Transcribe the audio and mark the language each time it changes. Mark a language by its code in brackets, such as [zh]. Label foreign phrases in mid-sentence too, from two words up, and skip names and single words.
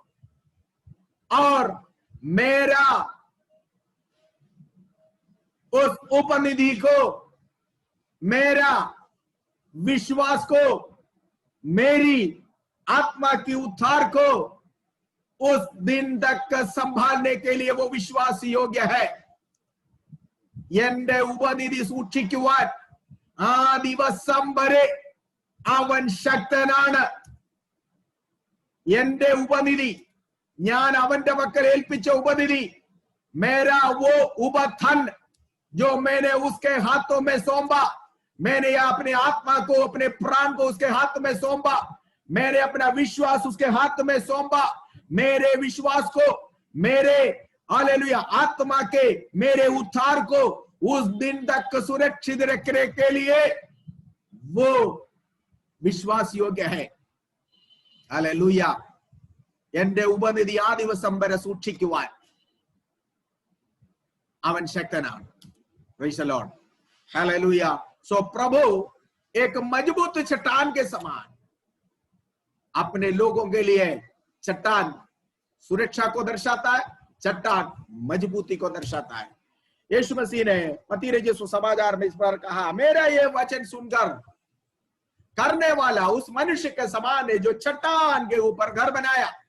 [hi] और मेरा उस उपनिधि को, मेरा विश्वास को, मेरी आत्मा की उद्धार को उस दिन तक संभालने के लिए वो विश्वास योग्य है। [ml] എന്റെ ഉപനിധി സൂക്ഷിക്കുവാൻ ആ ദിവസം വരെ അവൻ ശക്തനാണ്. എന്റെ ഉപനിധി, ഞാൻ അവന്റെ പക്കൽ ഏൽപ്പിച്ച ഉപനിധി, [hi] मेरा वो उपधन जो मैंने उसके हाथों में सौंपा, मैंने अपने आत्मा को, अपने प्राण को उसके हाथ में सौंपा, मैंने अपना विश्वास उसके हाथ में सौंपा, मेरे विश्वास को, मेरे हालेलुया आत्मा के, मेरे उद्धार को उस दिन तक सुरक्षित रखने के लिए वो विश्वास योग्य है। हालेलुया। [ml] എന്റെ ഉപനിധി ആ ദിവസം വരെ സൂക്ഷിക്കുവാൻ അവൻ ശക്തനാണ്. [en] Praise the Lord. Hallelujah. [hi] So प्रभु एक मजबूत चट्टान के समान अपने लोगों के लिए, चट्टान सुरक्षा को दर्शाता है, चट्टान मजबूती को दर्शाता है। यीशु मसीह ने मत्ती रचित सुसमाचार में इस पर कहा, मेरा ये वचन सुनकर करने वाला उस मनुष्य के समान है जो चट्टान के ऊपर घर बनाया।